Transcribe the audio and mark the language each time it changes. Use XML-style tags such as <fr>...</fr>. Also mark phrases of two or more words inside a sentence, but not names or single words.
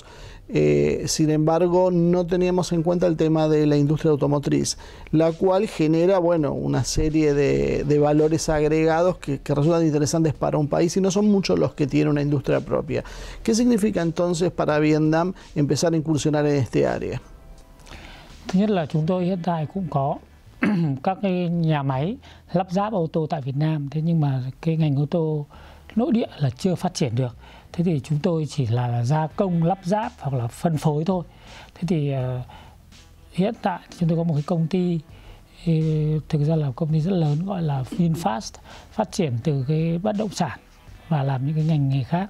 <es>Sin embargo, no teníamos en cuenta el tema de la industria automotriz, la cual genera, bueno, una serie de valores agregados que resultan interesantes para un país y no son muchos los que tienen una industria propia. ¿Qué significa entonces para Vietnam empezar a incursionar en este área?</es> <vi>Thứ nhất là chúng tôi hiện tại cũng có các cái nhà máy lắp ráp ô tô tại Việt Nam, thế nhưng mà cái ngành ô tô nội địa là chưa phát triển được. Thế thì chúng tôi chỉ là gia công, lắp ráp hoặc là phân phối thôi. Thế thì hiện tại chúng tôi có một cái công ty, thực ra là công ty rất lớn gọi là VinFast, phát triển từ cái bất động sản và làm những cái ngành nghề khác.</vi>